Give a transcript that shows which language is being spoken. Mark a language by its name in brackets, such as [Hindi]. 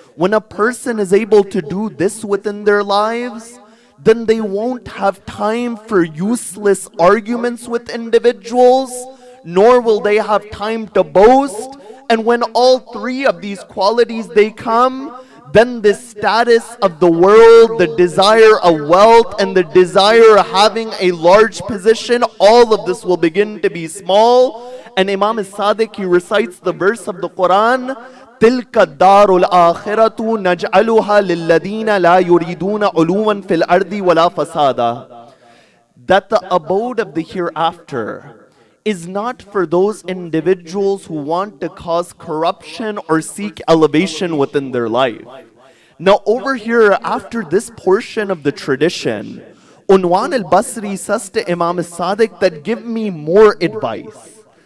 [English] When a person is able to do this within their lives, then they won't have time for useless arguments with individuals, nor will they have time to boast. And when all three of these qualities they come, then the status of the world, the desire of wealth, and the desire of having a large position, all of this will begin to be small. And Imam al-Sadiq, he recites the verse of the Quran, [Arabic] تِلْكَ الدَّارُ الْآخِرَةُ نَجْعَلُهَا لِلَّذِينَ لَا يُرِيدُونَ عُلُوًّا فِي الْأَرْضِ وَلَا فَسَادًا. [English] That the abode of the hereafter is not for those individuals who want to cause corruption or seek elevation within their life. Now over here, after this portion of the tradition, Unwan al-Basri says to Imam al-Sadiq that give me more advice.